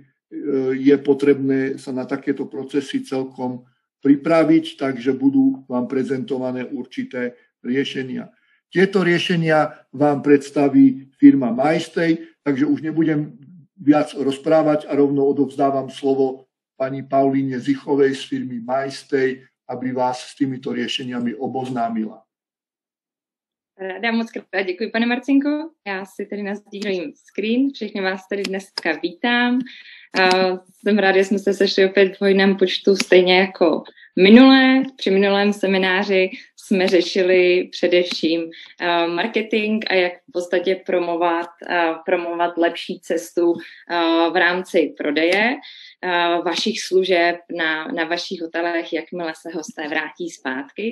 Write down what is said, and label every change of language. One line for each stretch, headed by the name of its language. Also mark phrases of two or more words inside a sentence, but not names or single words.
Slovak: Je potrebné sa na takéto procesy celkom pripraviť, takže budú vám prezentované určité riešenia. Tieto riešenia vám predstaví firma MyStay, takže už nebudem viac rozprávať a rovno odovzdávam slovo pani Paulíne Zichovej z firmy MyStay, aby vás s týmito riešeniami oboznámila.
Czech: Ráda moc krát děkuji, pane Marcinko. Já si tady nasdílím screen, všechny vás tady dneska vítám. Jsem ráda, že jsme se sešli opět v hojném počtu, stejně jako minulé. Při minulém semináři jsme řešili především marketing a jak v podstatě promovat lepší cestu v rámci prodeje vašich služeb na vašich hotelech, jakmile se hosté vrátí zpátky.